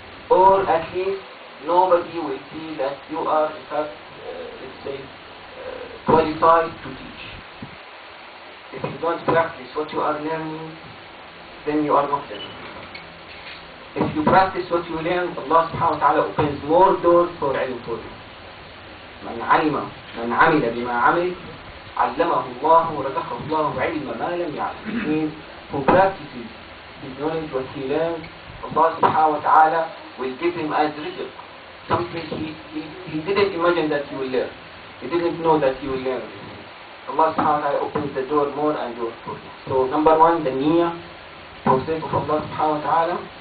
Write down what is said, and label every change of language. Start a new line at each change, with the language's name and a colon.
English: Or at least nobody will see that you are, in fact, let's say, qualified to teach. If you don't practice what you are learning, then you are not learning. If you practice what you learn, Allah subhanahu wa ta'ala opens more doors for ilm for you.
Arabic: من عمل بما عمل علمه الله ورزقه الله علم ما لم يعلم.
English: It means who practices his knowledge, what he learns, Allah subhanahu wa ta'ala will give him as rizq. Something he didn't imagine that he will learn. He didn't know that he will learn. Allah subhanahu wa ta'ala opens the door more and more for you. So number one, the niyyah for sake of Allah subhanahu wa ta'ala.